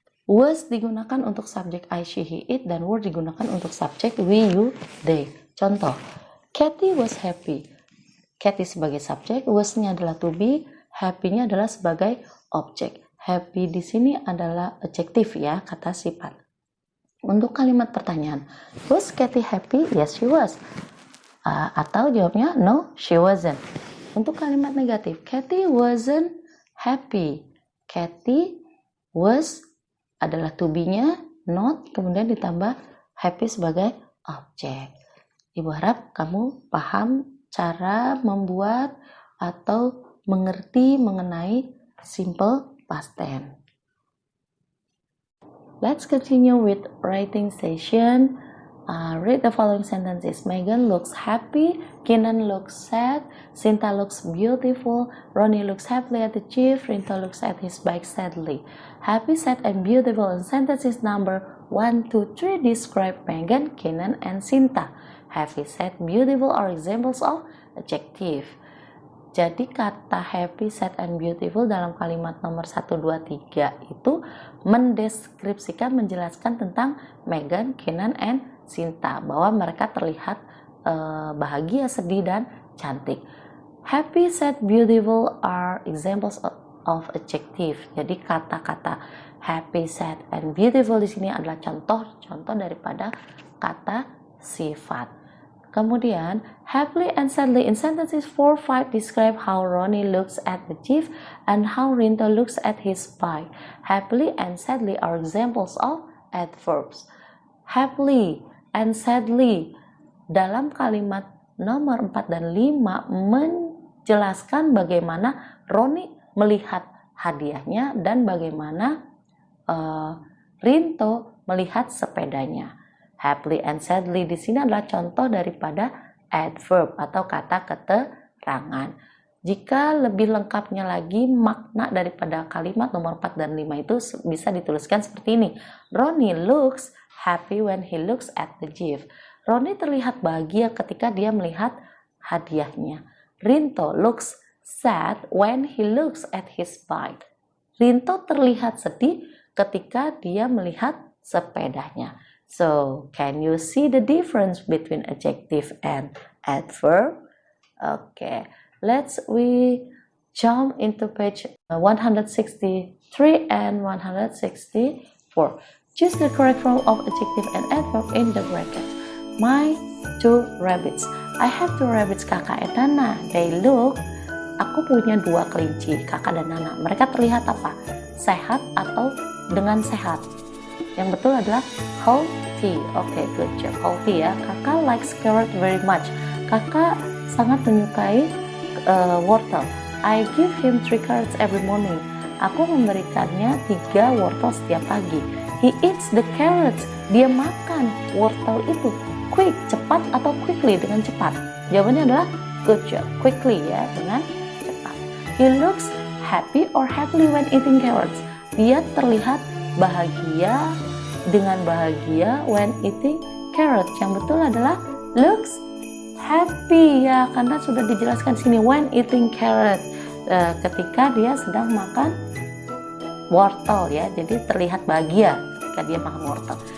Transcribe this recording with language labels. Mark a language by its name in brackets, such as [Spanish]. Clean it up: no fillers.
[Indonesian] Was digunakan untuk subjek I, she, he, it, dan were digunakan untuk subjek we, you, they. Contoh, [English] Kathy was happy. [Indonesian] Kathy sebagai subjek, was-nya adalah to be, happy-nya adalah sebagai objek. Happy di sini adalah adjektif ya, kata sifat. Untuk kalimat pertanyaan, [English] was Kathy happy? Yes, she was. [Indonesian] Atau jawabnya, [English] no, she wasn't. [Indonesian] Untuk kalimat negatif, [English] Kathy wasn't happy. [Indonesian] Kathy was adalah to be-nya, not, kemudian ditambah happy sebagai objek. Ibu harap kamu paham cara membuat atau mengerti mengenai simple past tense. [English] Let's continue with writing session. Read the following sentences. Megan looks happy. Kenan looks sad. Sinta looks beautiful. Ronnie looks happily at the chief. Rinto looks at his bike sadly. Happy, sad, and beautiful in sentences number 1, 2, 3 describe Megan, Kenan, and Sinta. Happy, sad, beautiful are examples of adjective. [Indonesian] Jadi kata [English] happy, sad, and beautiful [Indonesian] dalam kalimat nomor 1, 2, 3 itu mendeskripsikan, menjelaskan tentang Megan, Kenan, and Sinta. Bahwa mereka terlihat bahagia, sedih, dan cantik. [English] Happy, sad, beautiful are examples of adjective. [Indonesian] Jadi kata-kata [English] happy, sad, and beautiful [Indonesian] di sini adalah contoh-contoh daripada kata sifat. Kemudian, [English] happily and sadly in sentences 4, 5 describe how Ronnie looks at the chief and how Rinto looks at his bike. Happily and sadly are examples of adverbs. Happily and sadly [Indonesian] dalam kalimat nomor 4 dan 5 menjelaskan bagaimana Ronnie melihat hadiahnya dan bagaimana Rinto melihat sepedanya. [English] Happily and sadly [Indonesian] di sini adalah contoh daripada adverb atau kata keterangan. Jika lebih lengkapnya lagi, makna daripada kalimat nomor 4 dan 5 itu bisa dituliskan seperti ini. [English] Ronnie looks happy when he looks at the gift. [Indonesian] Ronnie terlihat bahagia ketika dia melihat hadiahnya. [English] Rinto looks sad when he looks at his bike. [Indonesian] Rinto terlihat sedih ketika dia melihat sepedanya. [English] So, can you see the difference between adjective and adverb? Okay, we jump into page 163 and 164. Choose the correct form of adjective and adverb in the brackets. My two rabbits. I have two rabbits, Kakak and Nana. They look. [Indonesian] Aku punya dua kelinci, Kakak dan Nana. Mereka terlihat apa? Sehat atau dengan sehat? Yang betul adalah healthy. [English] Okay, good job. Healthy ya. Kakak likes carrot very much. [Indonesian] Kakak sangat menyukai wortel. [English] I give him 3 carrots every morning. [Indonesian] Aku memberikannya 3 wortel setiap pagi. [English] He eats the carrots. [Indonesian] Dia makan wortel itu. Quick, cepat atau quickly, dengan cepat? Jawabannya adalah [English] good job. [Indonesian] Quickly ya, dengan cepat. [English] He looks happy or happily when eating carrots. [Indonesian] Dia terlihat bahagia dengan bahagia [English] when eating carrots. [Indonesian] Yang betul adalah [English] looks happy [Indonesian] ya, karena sudah dijelaskan sini [English] when eating carrots, [Indonesian] ketika dia sedang makan wortel ya, jadi terlihat bahagia ketika dia makan wortel.